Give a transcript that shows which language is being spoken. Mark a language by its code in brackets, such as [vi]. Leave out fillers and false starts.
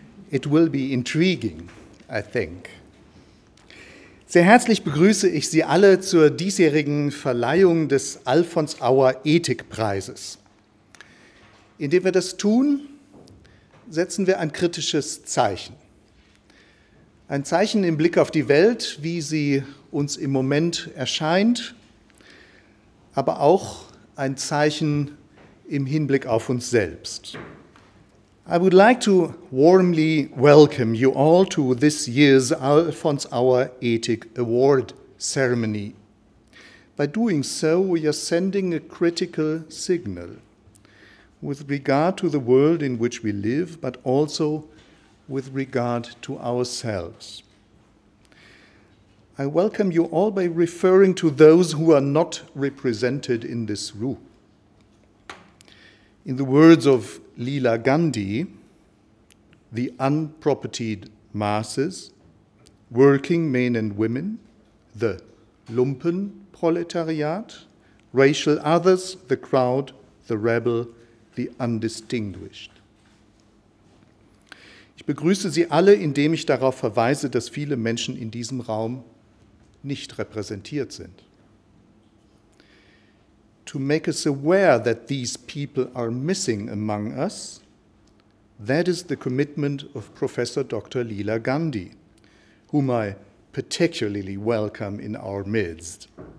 [en] It will be intriguing, I think. [de] Sehr herzlich begrüße ich Sie alle zur diesjährigen Verleihung des Alfons Auer Ethik-Preises. Indem wir das tun, setzen wir ein kritisches Zeichen. Ein Zeichen im Blick auf die Welt, wie sie uns im Moment erscheint, aber auch ein Zeichen im Hinblick auf uns selbst. [en] I would like to warmly welcome you all to this year's Alfons Auer Ethik Award ceremony. By doing so, we are sending a critical signal with regard to the world in which we live, but also with regard to ourselves. I welcome you all by referring to those who are not represented in this room. In the words of Leela Gandhi, the unpropertied masses, working men and women, the Lumpenproletariat, racial others, the crowd, the rebel, the undistinguished. [de] Ich begrüße Sie alle, indem ich darauf verweise, dass viele Menschen in diesem Raum nicht repräsentiert sind. [en] To make us aware that these people are missing among us, that is the commitment of Professor Dr. Leela Gandhi, whom I particularly welcome in our midst.